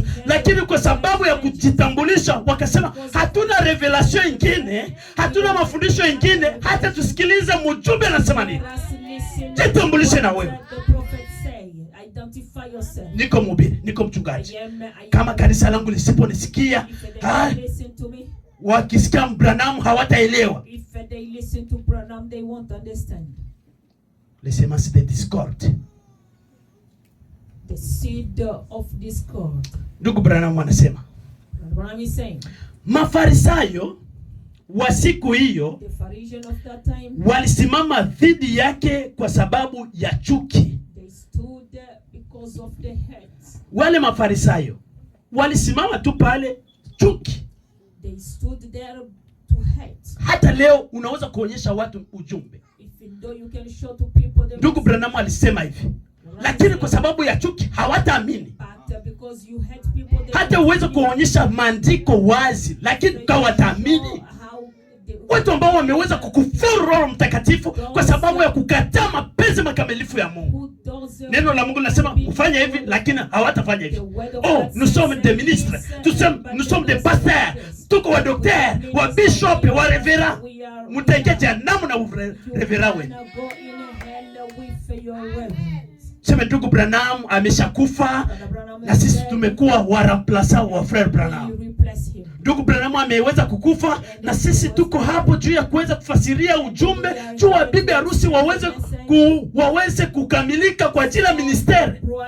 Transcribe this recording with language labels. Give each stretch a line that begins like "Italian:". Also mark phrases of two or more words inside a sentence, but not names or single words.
Swahili: Lakini kwa sababu ya kujitambulisha wakasema hatuna revelation nyingine, hatuna mafundisho mengine, hata tusikilize mjumbe anasema nini. Jitambulishe na wewe. Niko mhubiri, niko mchungaji. Kama kanisa langu lisiponisikia, wakisikia Branham hawataelewa.
French: Les semences de discorde.
English: The seed of discord.
Swahili: Ndugu Branham anasema,
English: Branham is saying,
Swahili: Mafarisayo wa siku hiyo walisimama dhidi yake kwa sababu ya chuki.
English: They stood because of the hate.
Swahili: Wale Mafarisayo walisimama tu pale chuki.
English: They stood there to hate.
Swahili: Hata leo unaweza kuonyesha watu ujumbe. Ndugu Branham alisema hivi, lakini kwa sababu ya chuki hawataamini. Hata uweze kuonyesha maandiko wazi, lakini hawataamini. Watu ambao wameweza kukufuru Roho Mtakatifu kwa sababu ya kukataa mapenzi makamilifu ya Mungu. Neno la Mungu linasema ufanye hivi, lakini hawatafanya hivi.
French: Nous sommes des ministres, nous sommes des pasteurs,
Swahili: tuko wa docteur, wa bishop, wa revera. Mutaingia jehanamu na revera wenu. Sema ndugu Branham ameshakufa na sisi tumekuwa waramplasa wa Frère Branham. Ndugu Branham ameweza kukufa na sisi tuko hapo juu ya kuweza kufasiria ujumbe juu wa bibi harusi waweze kukamilika kwa ajili ya ministeri.